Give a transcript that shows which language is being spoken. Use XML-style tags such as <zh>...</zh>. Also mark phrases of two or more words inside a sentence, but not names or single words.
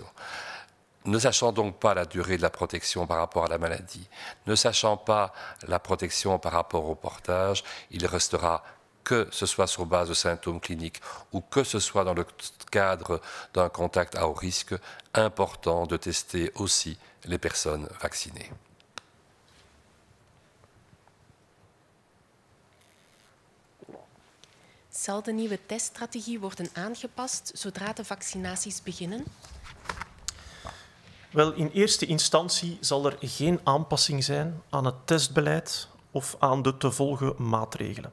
<fr>Ne sachant donc pas la durée de la protection par rapport à la maladie, ne sachant pas la protection par rapport au portage, il restera, que ce soit sur base de symptômes cliniques ou que ce soit dans le cadre d'un contact à haut risque, important de tester aussi les personnes vaccinées.</fr> <nl>Zal de nieuwe teststrategie worden aangepast zodra de vaccinaties beginnen? Wel, in eerste instantie zal er geen aanpassing zijn aan het testbeleid of aan de te volgen maatregelen.</nl>